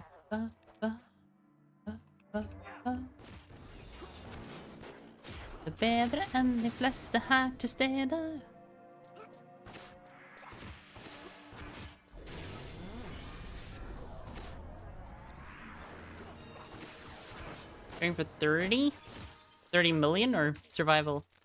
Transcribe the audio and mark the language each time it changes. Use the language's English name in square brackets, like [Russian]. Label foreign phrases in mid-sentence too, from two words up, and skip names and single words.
[Norwegian] ba, ba, ba, ba, ba. Det er bedre enn de fleste her til stede. [English] Going for 30? 30 million or survival?